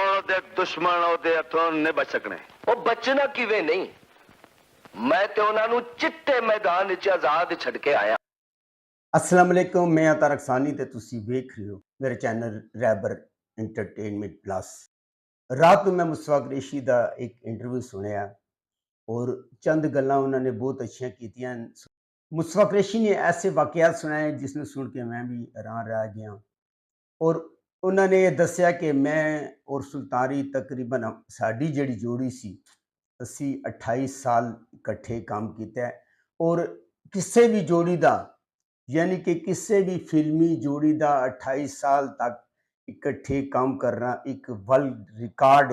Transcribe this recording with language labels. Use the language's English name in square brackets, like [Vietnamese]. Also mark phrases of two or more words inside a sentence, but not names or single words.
[Punjabi] ਉਹਦੇ ਦੁਸ਼ਮਣ ਉਹਦੇ ਹੱਥੋਂ ਨਹੀਂ ਬਚ ਸਕਣੇ। ਉਹ ਬਚਣਾ ਕਿਵੇਂ ਨਹੀਂ, ਮੈਂ ਤੇ ਉਹਨਾਂ ਨੂੰ ਚਿੱਟੇ ਮੈਦਾਨ ਵਿੱਚ ਆਜ਼ਾਦ ਛੱਡ ਕੇ ਆਇਆ। [Arabic] السلام عليكم, [Punjabi] ਮੈਂ ਅਤਾ ਰਖਸਾਨੀ ਤੇ ਤੁਸੀ ਵੇਖ ਰਹੇ ਹੋ ਮੇਰੇ ਚੈਨਲ ਰੈਬਰ ਐਂਟਰਟੇਨਮੈਂਟ ਪਲੱਸ। [Hindi] रात को मैं मुस्तफा कुरैशी का एक इंटरव्यू सुनिया और चंद गल्लां उन्होंने बहुत [Punjabi] ਅੱਛੀਆਂ ਕੀਤੀਆਂ। [Hindi] मुस्तफा कुरैशी ने ऐसे वाकयात सुनाए जिसने सुन के मैं भी हैरान रह गया और उन्होंने ये दस्या कि मैं और सुल्तानी तकरीबन [Punjabi] ਸਾਡੀ ਜਿਹੜੀ ਜੋੜੀ ਸੀ ਅਸੀ 28 ਸਾਲ ਇਕੱਠੇ ਕੰਮ ਕੀਆ [Hindi] और किसी भी जोड़ी का यानी कि किसी भी फिल्मी जोड़ी का 28 साल तक इकट्ठे काम करना एक [English] world record [Hindi] है।